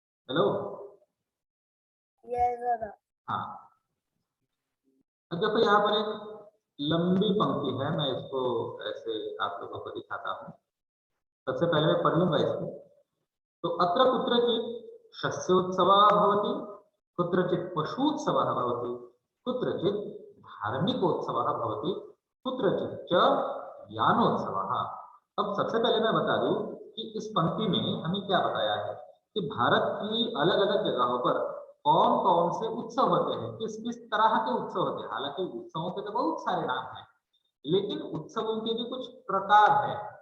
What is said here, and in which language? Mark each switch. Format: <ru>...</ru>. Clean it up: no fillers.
<hi>Hello. हाँ, अब देखो यहाँ पर एक लंबी पंक्ति है, मैं इसको ऐसे आप लोगों को दिखाता हूँ। सबसे पहले मैं पढ़ लूंगा इसको।</hi> <sa>तो अत्र कुत्रचित् शस्योत्सवः भवति, कुत्रचित् पशूत्सवः भवति, कुत्रचित् धार्मिकोत्सवः भवति, कुत्रचित् च यानोत्सवः।</sa> <hi>अब सबसे पहले मैं बता दूं कि इस पंक्ति में हमें क्या बताया है कि भारत की अलग अलग जगहों पर कौन कौन से उत्सव होते हैं, किस किस तरह के उत्सव होते हैं। हालांकि उत्सवों के तो बहुत सारे नाम हैं, लेकिन उत्सवों के भी कुछ प्रकार हैं।</hi>